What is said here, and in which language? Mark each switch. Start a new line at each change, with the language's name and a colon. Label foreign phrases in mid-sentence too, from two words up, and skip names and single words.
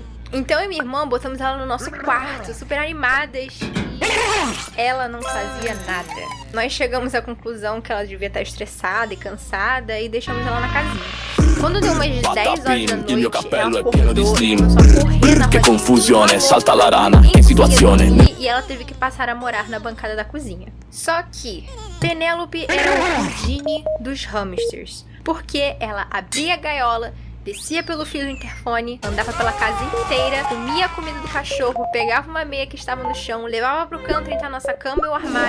Portuguese: Então eu e minha irmã botamos ela no nosso quarto, super animadas, e ela não fazia nada. Nós chegamos à conclusão que ela devia estar estressada e cansada e deixamos ela na casinha. Quando deu umas 10 horas da noite, ela acordou e começou a correr na
Italian: Che confusione, salta la rana, che situazione.
Portuguese: E ela teve que passar a morar na bancada da cozinha. Só que Penélope era o Houdini dos hamsters, porque ela abria a gaiola, descia pelo fio do interfone, andava pela casa inteira, comia a comida do cachorro, pegava uma meia que estava no chão, levava pro canto entre a nossa cama e o armário.